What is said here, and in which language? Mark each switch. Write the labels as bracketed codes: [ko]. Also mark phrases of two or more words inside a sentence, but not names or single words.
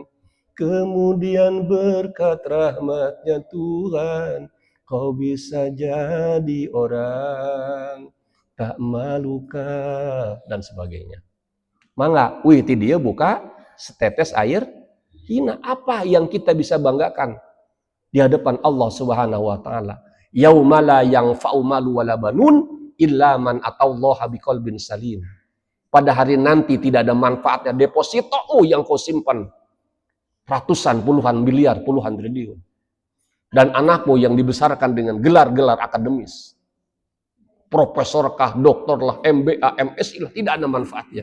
[id] Kemudian berkat rahmatnya Tuhan, kau bisa jadi orang. Tak malukah? Dan sebagainya. Mangga, itu dia buka setetes air hina. Apa yang kita bisa banggakan di hadapan Allah [ar] سبحانه وتعالى? يوم لا ينفع مال ولا بنون إلا من أتى الله بقلب سليم. [id] Pada hari nanti tidak ada manfaatnya depositomu yang kau simpan ratusan, puluhan miliar, puluhan triliun. Dan anakmu yang dibesarkan dengan gelar-gelar akademis. Profesorkah, doktorlah, MBA, MSI lah, tidak ada manfaatnya.